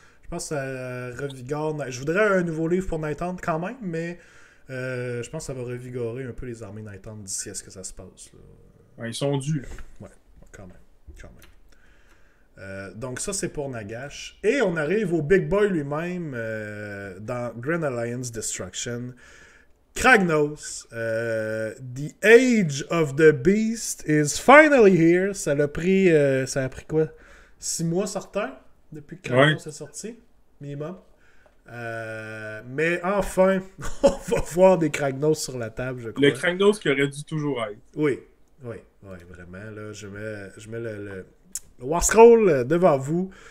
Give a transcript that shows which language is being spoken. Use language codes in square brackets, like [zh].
[fr] Je pense que ça revigore. Je voudrais un nouveau livre pour Night Hunt quand même, mais je pense que ça va revigorer un peu les armées Night Hunt d'ici à ce que ça se passe. Là. Ouais, ils sont dus. Là. Ouais, quand même. Donc ça, c'est pour Nagash. Et on arrive au Big Boy lui-même dans Grand Alliance Destruction. [en] Kragnos, The Age of the Beast is finally here. [fr] Ça a pris quoi? 6 mois sortant depuis que Kragnos est sorti, minimum. Mais enfin, on va voir des Kragnos sur la table, je crois. Le Kragnos qui aurait dû toujours être. Oui, vraiment. Là, je mets le War Scroll devant vous.